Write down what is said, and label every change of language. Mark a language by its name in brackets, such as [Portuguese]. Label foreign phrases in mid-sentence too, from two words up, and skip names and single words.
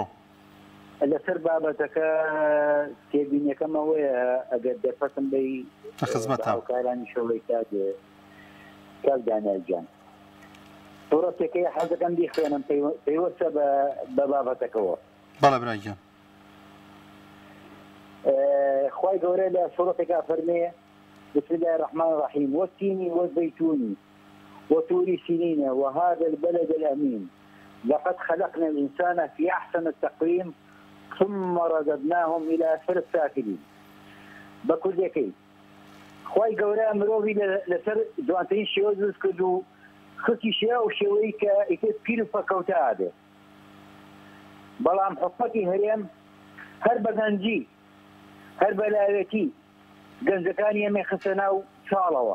[Central Kurdish] لەسەر بابەتەکە تێبینیەکەم ئەوەیە ئەگەر دەرفەتم بەی هاوکارانی شەوەی کاک دانیالگیان، سوورەتێکەی حەزەکەم بیخوێنم پەیوەستە بە بابەتەکەەوە. بەڵێ برایگیان. خوای گەورە لە سوورەتێکا فەرمێ [Arabic] بسم الله الرحمن الرحيم والتين والزيتون وطور سنين وهذا البلد الأمين لقد خلقنا الإنسان في أحسن التقويم ثم رددناهم إلى أسفل السافلين. بكل ذكي [Central Kurdish] خوای گەورە مرۆڤی لەسەر جوانترین شێوە دروست کرد و خستی شێوە و شێوەی کە ئیتر پیر و فەکەوتە ئادێ، بەڵام حکومەتی هەرێم هەر بەگەنجی هەر بەلاوێتی گەنجەکانی ئەمێ خستە ناو چاڵەوە